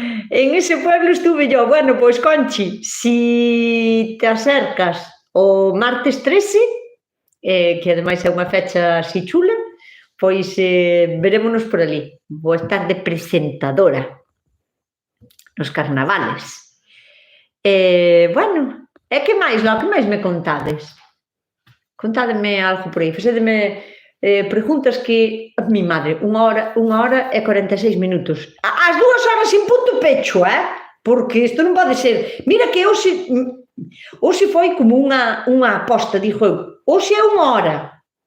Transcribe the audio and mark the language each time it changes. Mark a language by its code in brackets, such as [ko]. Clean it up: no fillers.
[es] En ese pueblo estuve yo. [gl] Bueno, pois Conchi, si te acercas o martes 13, que ademais é unha fecha así chula, pois verémonos por ali. Vou estar de presentadora nos carnavales. Bueno, e que máis, Lo, que máis me contades? Contádeme algo por aí, facédeme preguntas que, mi madre, 1 hora e 46 minutos. As 2 horas en punto pecho, porque isto non pode ser. Mira que hoxe foi como unha aposta, dixo eu, hoxe é 1 hora.